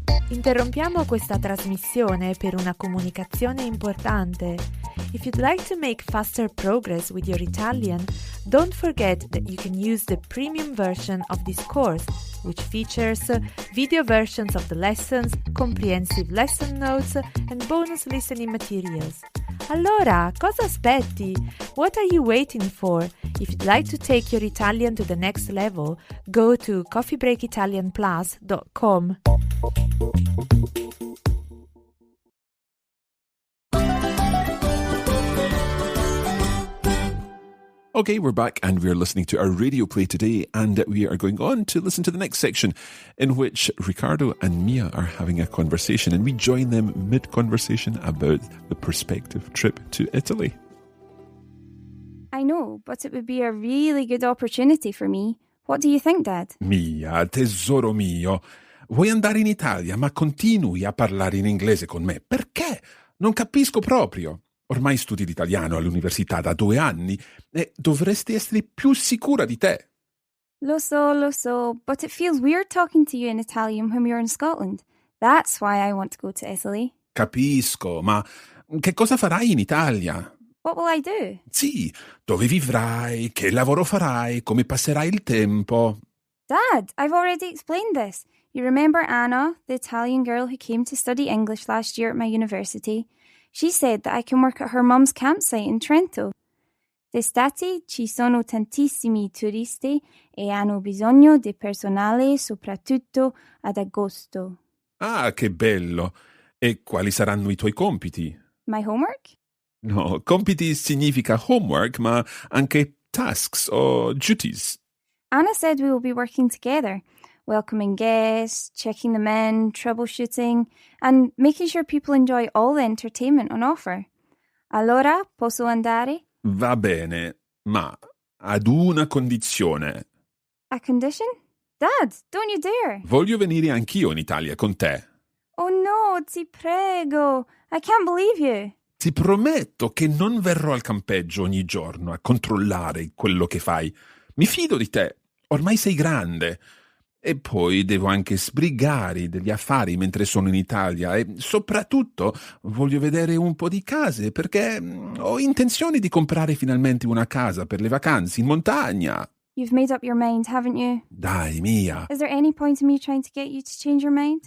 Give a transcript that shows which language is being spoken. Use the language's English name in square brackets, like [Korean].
[Italian] Interrompiamo questa trasmissione per una comunicazione importante. [English] If you'd like to make faster progress with your Italian, don't forget that you can use the premium version of this course, which features video versions of the lessons, comprehensive lesson notes, and bonus listening materials. [Italian] Allora, cosa aspetti? [English] What are you waiting for? If you'd like to take your Italian to the next level, go to coffeebreakitalianplus.com. Okay, we're back and we're listening to our radio play today, and we are going on to listen to the next section in which Riccardo and Mia are having a conversation, and we join them mid-conversation about the prospective trip to Italy. I know, but it would be a really good opportunity for me. What do you think, Dad? [Italian] Mia, tesoro mio, vuoi andare in Italia, ma continui a parlare in inglese con me. Perché? Non capisco proprio. Ormai studi l'italiano all'università da 2 anni e dovresti essere più sicura di te. Lo so, [English] but it feels weird talking to you in Italian when we're in Scotland. That's why I want to go to Italy. [Italian] Capisco, ma che cosa farai in Italia? [English] What will I do? [Italian] Sì, dove vivrai, che lavoro farai, come passerai il tempo. [English] Dad, I've already explained this. You remember Anna, the Italian girl who came to study English last year at my university? She said that I can work at her mum's campsite in Trento. [Italian] D'estate ci sono tantissimi turisti e hanno bisogno di personale soprattutto ad agosto. Ah, che bello! E quali saranno i tuoi compiti? [English] My homework? [Italian] No, compiti significa homework, ma anche tasks o duties. [English] Anna said we will be working together, welcoming guests, checking them in, troubleshooting, and making sure people enjoy all the entertainment on offer. [Italian] Allora, posso andare? Va bene, ma ad una condizione. [English] A condition? Dad, don't you dare! [Italian] Voglio venire anch'io in Italia con te. [English] Oh no, [Italian] ti prego! [English] I can't believe you! [Italian] Ti prometto che non verrò al campeggio ogni giorno a controllare quello che fai. Mi fido di te, ormai sei grande. E poi devo anche sbrigare degli affari mentre sono in Italia e soprattutto voglio vedere un po' di case perché ho intenzione di comprare finalmente una casa per le vacanze in montagna. [English] You've made up your mind, haven't you? [Italian] Dai, Mia. [English] Is there any point in me trying to get you to change your mind?